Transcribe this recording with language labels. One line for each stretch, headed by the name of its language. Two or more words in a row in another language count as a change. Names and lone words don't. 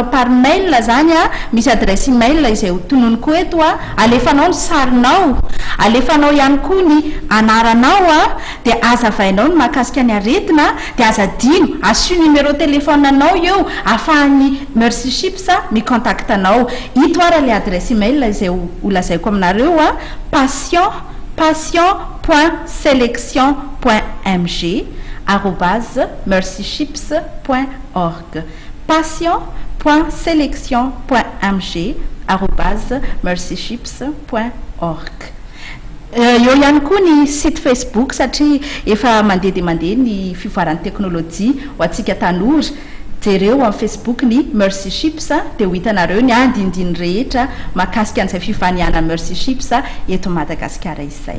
French: par mail
Malagasy: zany misy
French: adresse email
Malagasy: izay ho tonony ko eto alefanao ny sarinao alefanao ihany koa ny anaranao de azavainao ny mahakasika ny aretina de azadino asio
French: numéro téléphone
Malagasy: anao eo ahafahan'ny merci ships micontacte anao ito ara
French: le adresse email
Malagasy: izay ho lazaiko aminareo passion.selection.mg@mercyships.org passion.selection.mg@mercyships.org eo ihany koa ny site Facebook satria efa mandeha de mandeha ny fivoaran'ny teknôlôjia ho atsika tanora jereo amin'ny Facebook ny merci ships de ho hitanareo ny andindiny rehetra mahakasika an'izay fifaniana merci ships eto Madagasikara izay